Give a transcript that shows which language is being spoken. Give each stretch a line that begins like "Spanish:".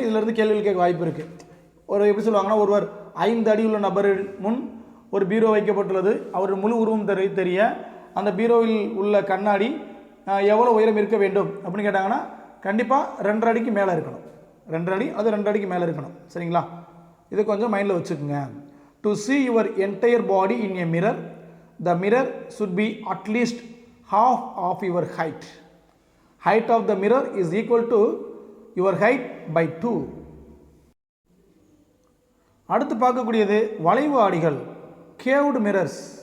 Tamil: இதிலிருந்து கேள்விகள் கேட்க வாய்ப்பு இருக்குது. ஒரு எப்படி சொல்லுவாங்கன்னா, ஒருவர் 5 அடி உள்ள நபர் முன் ஒரு பீரோ வைக்கப்பட்டுள்ளது, அவர் முழு உருவம் தெரிய அந்த பீரோவில் உள்ள கண்ணாடி எவ்வளோ உயரம் இருக்க வேண்டும் அப்படின்னு கேட்டாங்கன்னா கண்டிப்பாக 2.5 அடிக்கு மேலே இருக்கணும். 2 அடி அது 2 அடிக்கு மேலே இருக்கணும். சரிங்களா? இதை கொஞ்சம் மைண்டில் வச்சுக்கோங்க.
English: To see your entire body in a mirror, the mirror should be at least half of your height. Height of the mirror is equal to your height by 2.
Tamil: அடுத்து பார்க்கக்கூடியது வளைவு ஆடிகள், கேவ்டு மிரர்ஸ்.